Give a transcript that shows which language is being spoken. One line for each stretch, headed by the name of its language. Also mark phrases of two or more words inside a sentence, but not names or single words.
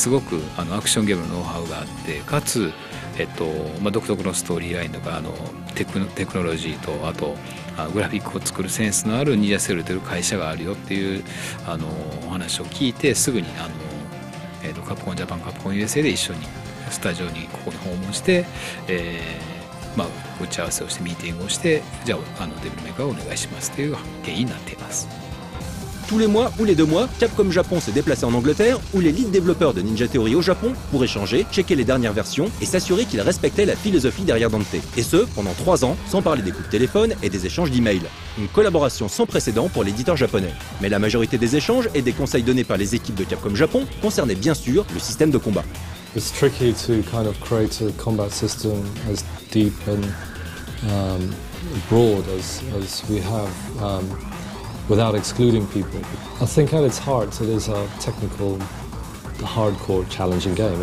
Japanese: すごくアクションゲームのノウハウがあって、かつ、独特のストーリーラインとかテクノロジーとあとグラフィックを作るセンスのあるニンジャセルという会社があるよっていうお話を聞いて、すぐにカプコンジャパンカプコン USA で一緒にスタジオにここに訪問して、打ち合わせをしてミーティングをして、じゃあデビルメーカーをお願いしますという経緯になっています。
French: Tous les mois ou les 2 mois, Capcom Japon se déplaçait en Angleterre où les lead développeurs de Ninja Theory au Japon pour échanger, checker les dernières versions et s'assurer qu'ils respectaient la philosophie derrière Dante. Et ce, pendant 3 ans, sans parler des coups de téléphone et des échanges d'emails. Une collaboration sans précédent pour l'éditeur japonais. Mais la majorité des échanges et des conseils donnés par les équipes de Capcom Japon concernaient bien sûr le système de combat.
English: It's tricky to kind of create a combat system as deep and broad as we have without excluding people. I think at its heart it is a technical, hardcore, challenging game.